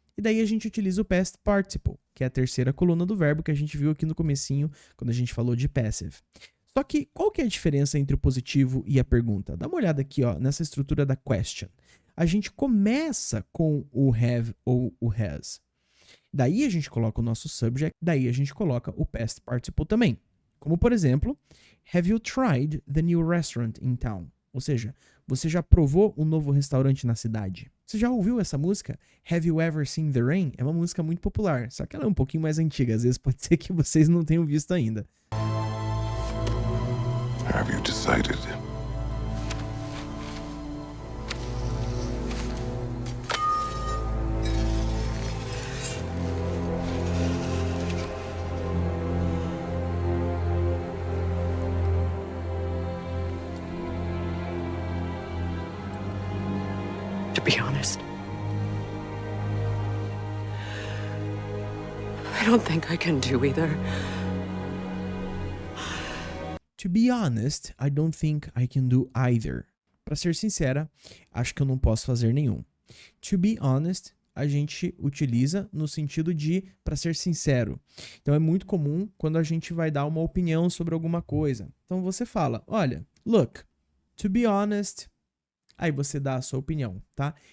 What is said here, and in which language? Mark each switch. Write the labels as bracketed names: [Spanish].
[Portuguese] E daí a gente utiliza o past participle, que é a terceira coluna do verbo que a gente viu aqui no comecinho, quando a gente falou de passive. Só que qual que é a diferença entre o positivo e a pergunta? Dá uma olhada aqui, ó, nessa estrutura da question. A gente começa com o have ou o has. Daí a gente coloca o nosso subject, daí a gente coloca o past participle também. Como, por exemplo, [English] have you tried the new restaurant in town? [Portuguese] Ou seja, você já provou um novo restaurante na cidade? Você já ouviu essa música? [English] Have you ever seen the rain? [Portuguese] É uma música muito popular, só que ela é um pouquinho mais antiga. Às vezes pode ser que vocês não tenham visto ainda. [English] Have you decided? To be honest, I don't think I can do either. To be honest, I don't think I can do either. [Portuguese] Para ser sincera, acho que eu não posso fazer nenhum. [English] To be honest, [Portuguese] a gente utiliza no sentido de para ser sincero. Então é muito comum quando a gente vai dar uma opinião sobre alguma coisa. Então você fala, olha, [English] look, to be honest, [Portuguese] aí você dá a sua opinião, tá?